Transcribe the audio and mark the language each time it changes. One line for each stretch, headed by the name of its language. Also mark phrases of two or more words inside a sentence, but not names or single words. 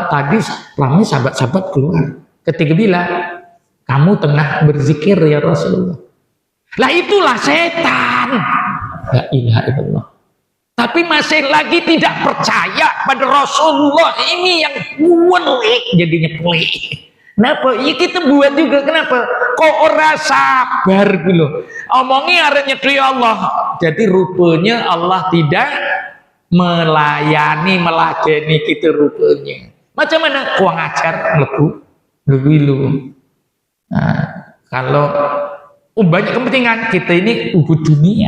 Malay: Tadi ramai sahabat-sahabat keluar. Ketika bila kamu tengah berzikir ya Rasulullah. Lah itulah setan.
Arabic: لا إله إلا الله.
Malay: Tapi masih lagi tidak percaya pada Rasulullah. Ini yang pelik, jadinya pelik. Kenapa? Ya kita buat juga. Kenapa?
Javanese: Kok ora sabar dulu.
Malay: Omongnya arahnya dari Allah. Jadi rupanya Allah tidak melayani kita rupanya. Macam mana? Kau ngajar lebu. Nah, kalau banyak kepentingan kita ini dunia.